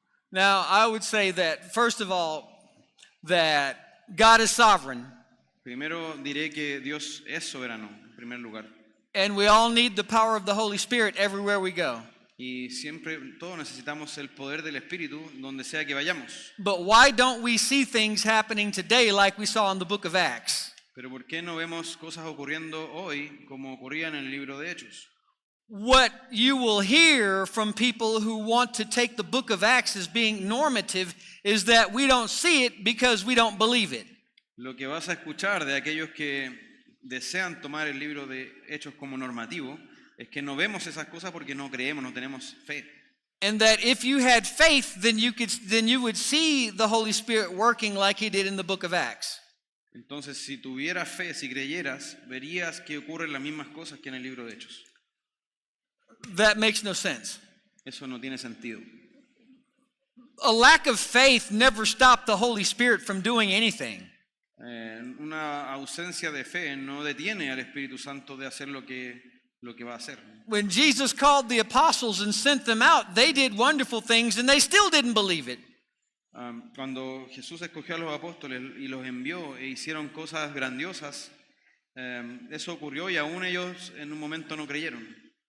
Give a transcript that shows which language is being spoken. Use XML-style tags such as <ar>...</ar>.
<en>Now, I would say that, first of all, that God is sovereign,</en> <es>Primero diré que Dios es soberano, en primer lugar.</es> <en>and we all need the power of the Holy Spirit everywhere we go.</en> <es>Y siempre, todos necesitamos el poder del Espíritu donde sea que vayamos.</es> <en>But why don't we see things happening today like we saw in the book of Acts?</en> <es>Pero ¿por qué no vemos cosas ocurriendo hoy como ocurrían en el libro de Hechos?</es> <en>What you will hear from people who want to take the book of Acts as being normative is that we don't see it because we don't believe it.</en> <es>Lo que vas a escuchar de aquellos que desean tomar el libro de Hechos como normativo es que no vemos esas cosas porque no creemos, no tenemos fe.</es> <en>And that if you had faith, then you would see the Holy Spirit working like he did in the book of Acts.</en> <es>Entonces, si tuvieras fe, si creyeras, verías que ocurren las mismas cosas que en el libro de Hechos.</es> <en>That makes no sense.</en> <es>Eso no tiene sentido.</es> <en>A lack of faith never stopped the Holy Spirit from doing anything.</en> <es>Una ausencia de fe no detiene al Espíritu Santo de hacer lo que va a hacer.</es> <en>When Jesus called the apostles and sent them out, they did wonderful things and they still didn't believe it.</en> <es>Cuando Jesús escogió a los apóstoles y los envió e hicieron cosas grandiosas, eso ocurrió y aún ellos en un momento no creyeron.</es>